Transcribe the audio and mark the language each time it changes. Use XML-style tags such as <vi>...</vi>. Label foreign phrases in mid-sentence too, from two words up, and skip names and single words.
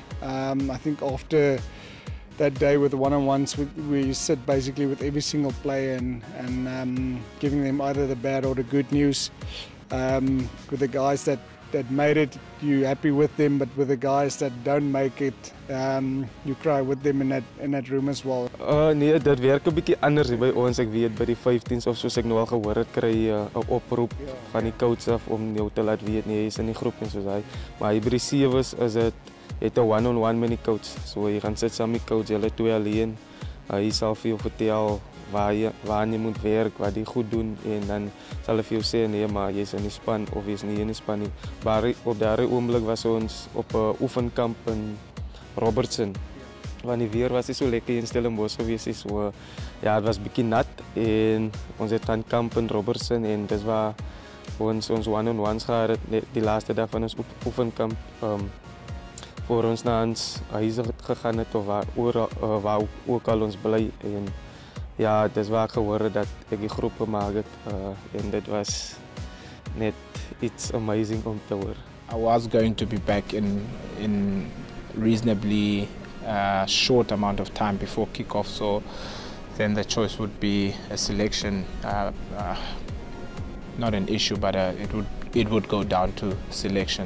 <en>I think after that day with the one-on-ones, we sit basically with every single player and giving them either the bad or the good news. With the guys that made it, you're happy with them, but with the guys that don't make it, you cry with them in that room as well.</en> <af>Nee, dit werk 'n bietjie anders by ons. Ek weet by die 15s of soos ek nou al gehoor het, kry 'n oproep van die coach af om jou te laat weet nee, hy is in die groep en soos hy. Maar by die 7s is dit het 'n one-on-one met die coach. So jy gaan sit saam met die coach, julle twee alleen. Hy sal vir jou vertel waar jy moet werk, wat jy goed doen, en dan sal hy vir jou sê nee, maar jy's in die span of jy's nie in die span nie. Maar op daardie oomblik was ons op 'n oefenkamp in Robertson. Want die weer was nie so lekker in Stellenbosch gewees nie, so ja, het was bietjie nat en ons het gaan kamp in Robertson en dis waar ons one-on-ones gehad het die laaste dag van ons oefenkamp. Voor ons na ons huise gegaan het of waar ook al ons bly, en ja, dis waar ek gehoor het dat ek die groep gemaak het, en dit was net iets amazing om te hoor.</af> <en>I was going to be back in reasonably short amount of time before kickoff, so then the choice would be a selection, not an issue, but it would go down to selection.</en>